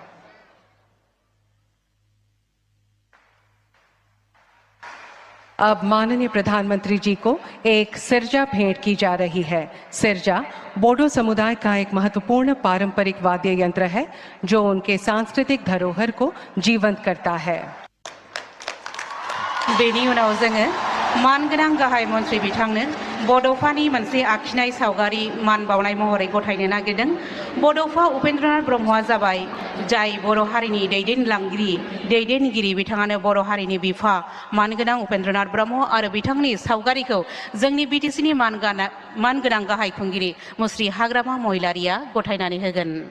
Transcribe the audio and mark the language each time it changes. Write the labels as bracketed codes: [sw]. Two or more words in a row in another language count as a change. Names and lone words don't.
[hi] अब माननीय प्रधानमंत्री जी को एक सिरजा भेंट की जा रही है। सिरजा बोडो समुदाय का एक महत्वपूर्ण पारंपरिक वाद्य यंत्र है, जो उनके सांस्कृतिक धरोहर को जीवंत करता है। [brx] बेनि उनाव जोङो मानगोनां गाहाय मन्त्रि बिथांनो बड'फानि मोनसे आखिनाय सावगारि मान बावनाय महरै गथायनो नागिरदों। बड'फा उपेन्द्रनाथ ब्रह्मआ जाबाय जाय बर' हारिनि दैदेनगिरि बिथाङानो बर' हारिनि बिफा मानगोनां उपेन्द्रनाथ ब्रह्म आरो बिथांनि सावगारिखौ जोंनि बिटिसिनि मानगोनां गाहाय खुंगिरि मुस्रि हाग्रामा महिलारिया गथायनानै होगोन।